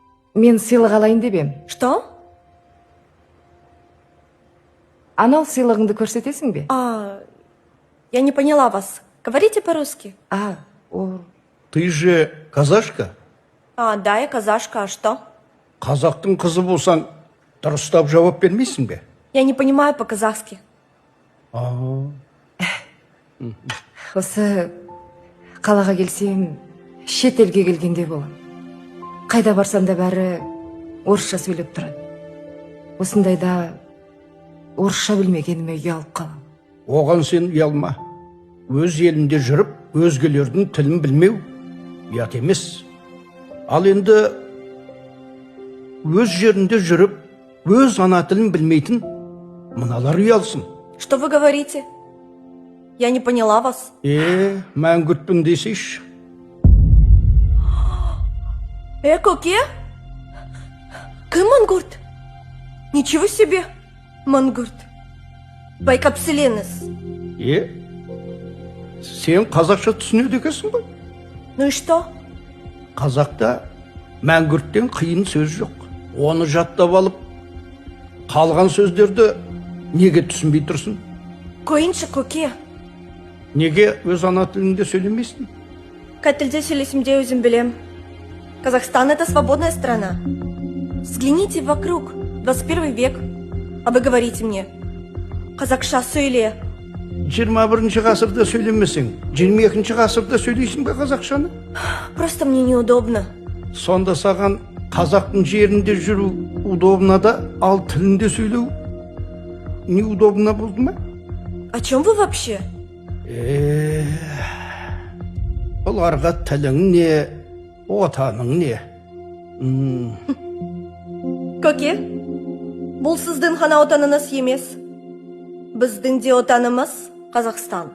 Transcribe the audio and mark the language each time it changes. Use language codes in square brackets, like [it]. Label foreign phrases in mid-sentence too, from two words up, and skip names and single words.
[kk] Мен сыйлық алайын деп ем. [ru] Что? [kk] Анау сыйлығыңды көрсетесің бе? [ru] Я не поняла вас. Говорите по-русски. Ты же казашка? Да, я казашка, а что? [kk] Қазақтың қызы болсаң, дұрыстап жауап бермейсің бе? Я не понимаю по-казахски. Осы қалаға келсем, шет елге келгенде болам. Қайда барсам да бәрі орысша сөйлеп тұрады. Осындайда орысша білмегеніме ұялып қалам. Оған сен ұялма. Өз елінде жүріп, өзгелердің тілін білмеу ұят емес. Ал енді өз жерінде жүріп, өз ана тілін білмейтін мыналар ұялсын. [ru] Что вы говорите? Я не поняла вас. [kk] Мәңгүртпін десейші. Көке? Кім мангурт? [ru] Ничего себе, [kk] мангурт. Байкапселеніз. Сен қазақша түсінеді екенсің ғой? [ru] Ну и что? [kk] Қазақта мәңгүрттен қиын сөз жоқ. Оны жаттап алып, қалған сөздерді неге түсінбей тұрсың? Қойыншы, көке. Неге өз ана тіліңде сөйлемейсің? Қай тілде сөйлесемде өзім білем. [ru] Казахстан — это свободная страна. Взгляните вокруг, 21 век. А вы говорите мне, [kk] қазақша сөйле. 21 ғасырда сөйлемесең, 22 ғасырда сөйлейсің бе қазақшаны? [ru] Просто мне неудобно. [kk] Сонда саған қазақтың жерінде жүру удобно да, ал тілінде сөйлеу неудобно болды ма? [ru] О чем вы вообще? [kk] Оларға тілің не, отаның не? Көке, бұл сіздің ғана отаныңыз емес. Біздің де отанымыз Қазақстан.